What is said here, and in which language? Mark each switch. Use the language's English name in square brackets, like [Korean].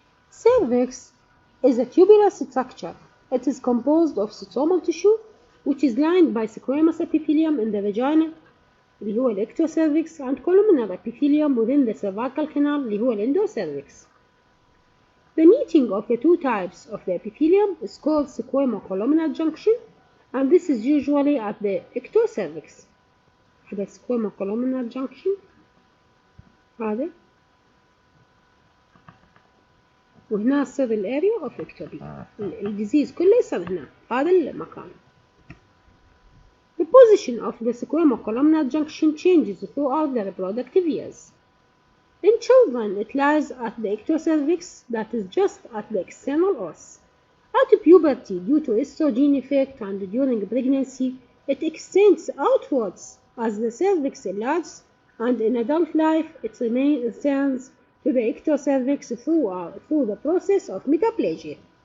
[English] Cervix is a tubular structure. It is composed of stromal tissue which is lined by squamous epithelium in the vagina [Arabic] اللي هو [English] الectocervix and columnar epithelium within the cervical canal اللي هو endocervix. The meeting of the two types of the epithelium is called squamo-columnar junction, and this is usually at the ectocervix. هذا squamo-columnar junction هذا، [Arabic] وهنا يصير [English] الاريا of ectopic. [Arabic] الديزيز كله يصير هنا هذا المكان. [English] The position of the squamo-columnar junction changes throughout the reproductive years. In children, it lies at the ectocervix, that is just at the external os. At puberty, due to estrogen effect and during pregnancy, it extends outwards as the cervix enlarges, and in adult life, it returns to the ectocervix through the process of metaplasia.